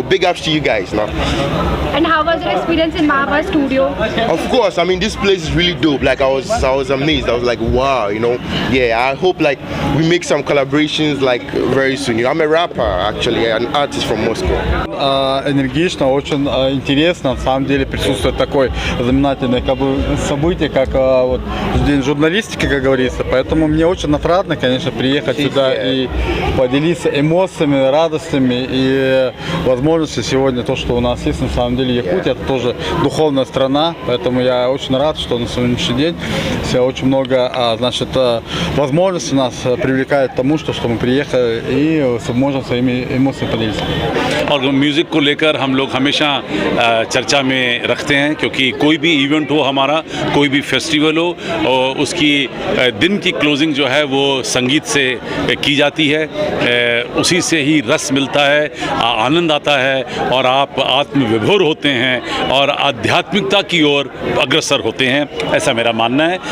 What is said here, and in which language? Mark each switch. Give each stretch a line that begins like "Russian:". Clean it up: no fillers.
English: Big ups to you guys now. And how was your experience in Mahava Studio? Of course, I mean, this place is really dope. Like, I was amazed. I was like, wow, Yeah, I hope, like, we make some collaborations, like, very soon. I'm a rapper, actually, an artist from Moscow.
Russian: Энергично, очень интересно. На самом деле присутствует такое знаменательное событие, как вот День журналистики, как говорится. Поэтому мне очень отрадно, конечно, приехать сюда и поделиться эмоциями, радостями и возможностью сегодня. То, что у нас есть, на самом деле Якутия, это тоже духовная страна. Поэтому я очень рад, что на сегодняшний день очень много, возможностей нас привлекает к тому, что мы приехали и можем своими эмоциями поделиться.
Hindi: और music को लेकर हम लोग हमेशा चर्चा में रखते हैं, क्योंकि कोई भी इवेंट हो हमारा, कोई भी फेस्टिवल हो, और उसकी दिन की क्लोजिंग जो है वो संगीत से की जाती है। उसी से ही रस मिलता है, आनंद आता है और आप आत्मविभोर होते हैं और आध्यात्मिकता की ओर अग्रसर होते हैं, ऐसा मेरा मानना है।